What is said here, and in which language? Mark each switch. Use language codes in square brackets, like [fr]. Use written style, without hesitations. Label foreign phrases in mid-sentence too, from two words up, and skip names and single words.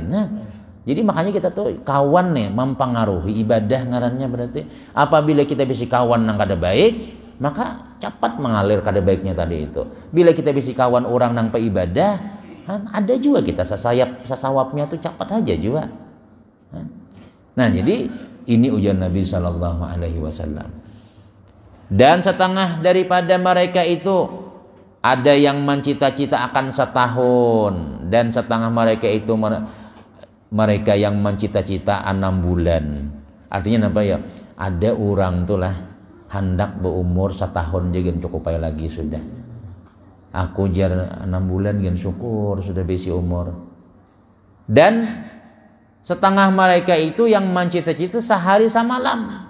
[bjn] Nah jadi makanya kita tuh kawan nih mempengaruhi ibadah ngarannya berarti apabila kita bisa kawan nang kada baik maka cepat mengalir kada baiknya tadi itu. Bila kita bisa kawan orang nang peibadah, kan ada juga kita sasawapnya tuh cepat aja juga. [id] Nah jadi ini ujian Nabi [ar] Sallallahu Alaihi Wasallam. [ms] Dan setengah daripada mereka itu ada yang mencita-cita akan setahun dan setengah mereka itu mereka yang mencita-cita 6 bulan. [id] Artinya apa ya? [bjn] Ada orang tuh lah hendak berumur 1 tahun jangan cukup aja lagi sudah. Aku jar 6 bulan gan syukur sudah besi umur. [ms] Dan setengah mereka itu yang mencita-cita sehari semalam.